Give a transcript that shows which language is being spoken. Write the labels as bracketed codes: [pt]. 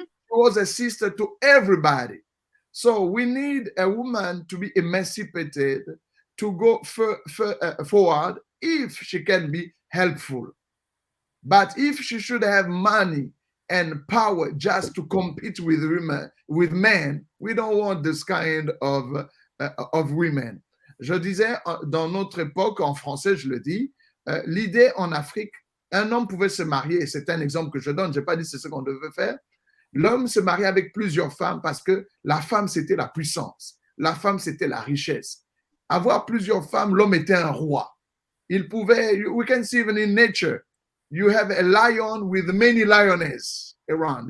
[en] She was a sister to everybody. So we need a woman to be emancipated, to go forward if she can be helpful. But if she should have money and power just to compete with women, with men, we don't want this kind of women. [fr] Je disais, dans notre époque, en français, je le dis, l'idée en Afrique, un homme pouvait se marier, et c'est un exemple que je donne, je n'ai pas dit c'est ce qu'on devait faire. L'homme se mariait avec plusieurs femmes parce que la femme, c'était la puissance. La femme, c'était la richesse. Avoir plusieurs femmes, l'homme était un roi. Il pouvait, [en] we can see even in nature, you have a lion with many lionesses around.